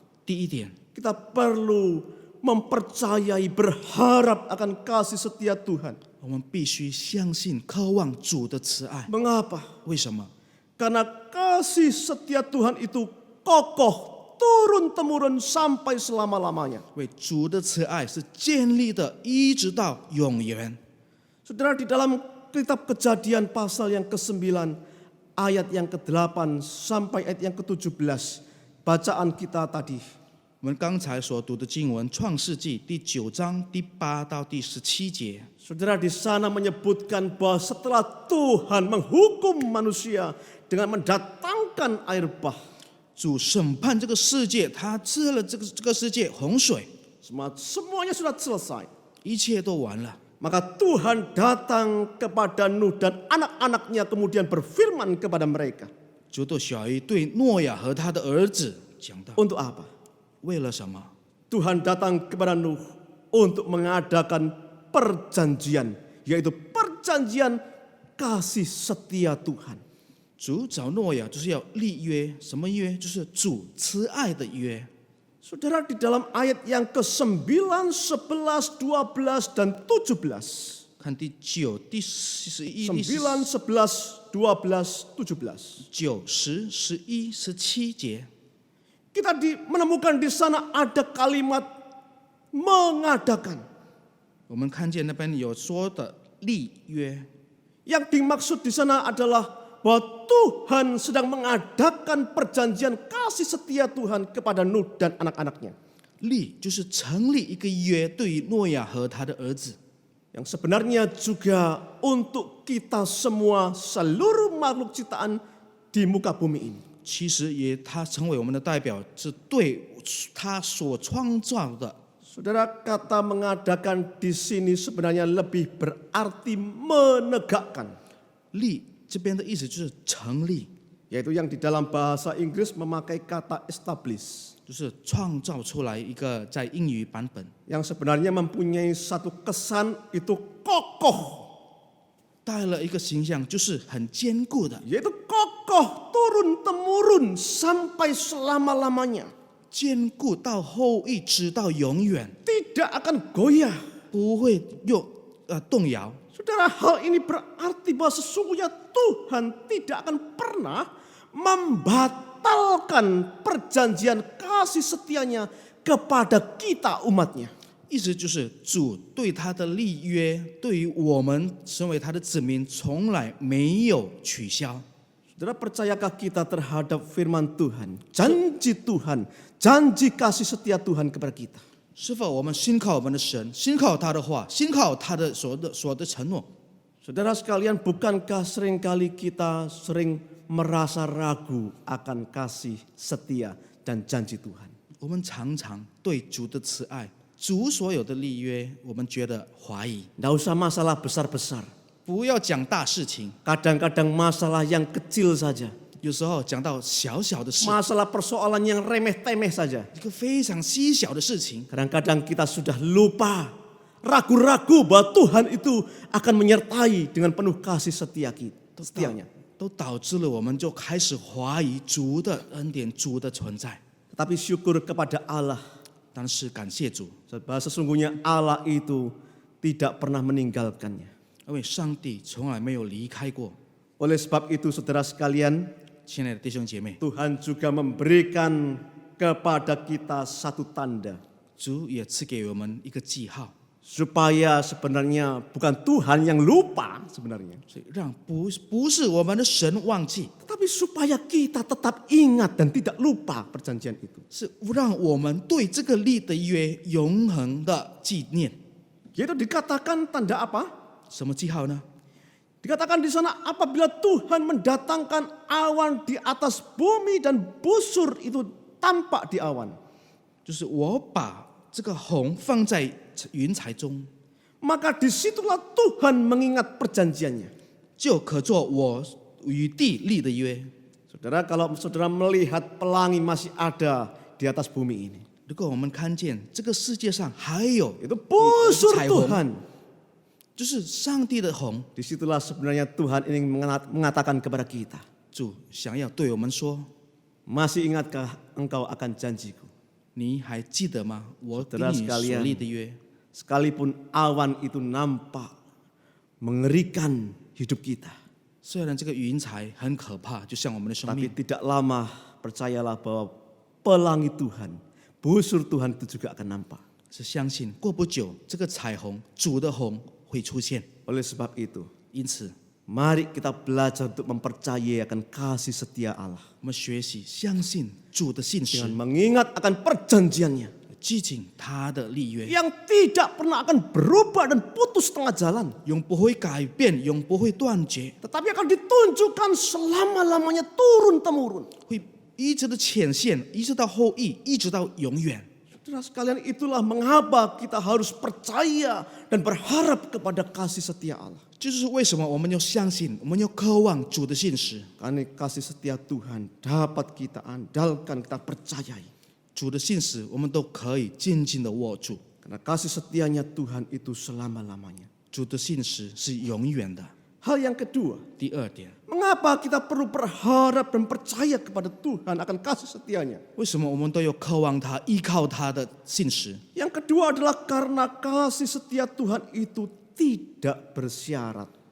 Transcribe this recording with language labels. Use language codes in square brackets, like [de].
[zh] 第一点， [id] kita perlu mempercayai, berharap akan kasih setia Tuhan. [zh] 我们必须相信、渴望主的慈爱。 [id] Mengapa? [zh] 为什么？ [id] Karena kasih setia Tuhan itu kokoh, turun-temurun sampai selama-lamanya. [zh] 为主的慈爱是建立的，一直到永远。 [id] Saudara, di dalam kitab Kejadian pasal yang ke-9, ayat yang ke-8 sampai ayat yang ke-17, bacaan kita tadi. [zh] 我们刚才所读的经文，《创世纪》第9章第8到第17节。 [id] Saudara, di sana menyebutkan bahwa setelah Tuhan menghukum manusia dengan mendatangkan air bah, [zh] 主审判这个世界，他治了这个世界洪水， [id] semuanya sudah selesai. [zh] 一切都完了。 [id] Maka Tuhan datang kepada Nuh dan anak-anaknya kemudian berfirman kepada mereka. [zh] 主对小鱼对诺亚和他的儿子讲道： [id] Untuk apa? [zh] 为了什么？ [id] Tuhan datang kepada Nuh untuk mengadakan perjanjian, yaitu perjanjian kasih setia Tuhan. [zh] 主找诺亚就是要立约，什么约？就是主慈爱的约。 [id] Saudara, di dalam ayat yang ke-9, 11, 12, dan 17. [zh] 看第9、第11、 9, 11, 12, 17. 9、10、11、17节， [id] Kita menemukan di sana ada kalimat mengadakan. [zh] 我们看见那边有说的立约， [id] Yang dimaksud di sana adalah bahwa Tuhan sedang mengadakan perjanjian kasih setia Tuhan kepada Nuh dan anak-anaknya. [zh] 立就是成立一个约，对于诺亚和他的儿子。 [id] Yang sebenarnya juga untuk kita semua, seluruh makhluk ciptaan di muka bumi ini. [zh] 其实也他成为我们的代表，是对他所创造的。 [id] Saudara, kata mengadakan di sini sebenarnya lebih berarti menegakkan. [zh] 立这边的意思就是成立， [id] Yaitu yang di dalam bahasa Inggris memakai kata establish. [zh] 就是创造出来一个在英语版本， [id] Yang sebenarnya mempunyai satu kesan itu kokoh. [zh] 带了一个形象，就是很坚固的， [id] Yaitu kokoh turun-temurun sampai selama-lamanya. [zh] 坚固到后裔，直到永远， [id] Tidak akan goyah. [zh] 不会动摇。 [id] Saudara, hal ini berarti bahwa sesungguhnya Tuhan tidak akan pernah membatalkan perjanjian kasih setianya kepada kita umatnya. [zh] 意思就是主对他的立约，对于我们身为他的子民，从来没有取消。 [id] Saudara, percayakah kita terhadap firman Tuhan, janji Tuhan, janji kasih setia Tuhan kepada kita? [zh] 是否我们信靠我们的神，信靠他的话，信靠他的所的承诺？ [id] Saudara sekalian, bukankah seringkali kita sering merasa ragu akan kasih setia, dan janji Tuhan. [zh] 我们常常对主的慈爱、主所有的立约，我们觉得怀疑。 [id] Tidak usah masalah besar-besar. [zh] 不要讲大事情， [id] Kadang-kadang masalah yang kecil saja. [zh] 有时候讲到小小的事， [id] Masalah persoalan yang remeh-temeh saja. [zh] 一个非常稀小的事情， [id] Kadang-kadang kita sudah lupa, ragu-ragu bahwa Tuhan itu akan menyertai dengan penuh kasih setianya. [zh] 都导致了我们就开始怀疑主的恩典、主的存在。 [id] Tetapi syukur kepada Allah, [zh] 但是感谢主， [id] sebab sesungguhnya Allah itu tidak pernah meninggalkannya. [zh] 因为上帝从来没有离开过。 [id] Oleh sebab itu saudara sekalian, [zh] 亲爱的弟兄姐妹， [id] Tuhan juga memberikan kepada kita satu tanda. [zh] 主也赐给我们一个记号， [id] Supaya sebenarnya bukan Tuhan yang lupa sebenarnya. [zh] 所以让不是我们的神忘记， [id] Tetapi supaya kita tetap ingat dan tidak lupa perjanjian itu. [zh] 是让我们对这个立的约永恒的纪念。 [id] Yaitu dikatakan tanda apa? [zh] 什么记号呢？ [id] Dikatakan di sana apabila Tuhan mendatangkan awan di atas bumi dan busur itu tampak di awan. [zh] 就是我把这个红放在云彩中， [id] Maka disitulah Tuhan mengingat perjanjiannya. [zh] 就可做我与地立的约。 [id] Saudara, kalau saudara melihat pelangi masih ada di atas bumi ini. [zh] 如果我们看见这个世界上还有 [id] Itu busur [zh] 彩虹， [id] Tuhan. [zh] 就是上帝的红， [id] Disitulah sebenarnya Tuhan ingin mengatakan kepada kita. [zh] 主想要对我们说： [id] Masih ingatkah engkau akan janjiku? [zh] 你还记得吗？我跟 [id] Saudara [zh] 你所 [id] sekalian, [zh] 立的约。 [id] sekalipun awan itu nampak mengerikan hidup kita. [zh] 虽然这个云彩很可怕，就像我们的生 [id] Tapi [zh] 命， [id] tidak lama percayalah bahwa pelangi Tuhan, busur Tuhan itu juga akan nampak. [zh] 是相信过不久，这个彩虹，主的红会出现。 [id] Oleh sebab itu, [zh] 因此， [id] mari kita belajar untuk mempercayai akan kasih setia Allah. [zh] 我们学习相信主的信 [id] Dengan [zh] 实， [id] mengingat akan perjanjiannya. [zh] 记紧他的立约， [id] Yang tidak pernah akan berubah dan putus tengah jalan. [zh] 永不会改变，永不会断绝， [id] Tetapi akan ditunjukkan selama-lamanya turun-temurun. [zh] 会一直的显现，一直到后裔，一直到永远。 [id] Saudara sekalian, itulah mengapa kita harus percaya dan berharap kepada kasih setia Allah. [zh] 就是为什么我们要相信，我们要渴望主的信实。 [id] Karena kasih setia Tuhan dapat kita andalkan, kita percayai. [zh] 主的信实，我们都可以紧紧的握住。 [id] Karena kasih setianya Tuhan itu selama-lamanya. [zh] 主的信实是永远的。 [id] Hal yang kedua, [zh] 第二点， [id] mengapa kita perlu berharap dan percaya kepada Tuhan akan kasih setianya? [zh] 为什么我们都有渴望他、依靠他的信实？ [id] Yang kedua adalah karena kasih setia Tuhan itu tidak bersyarat.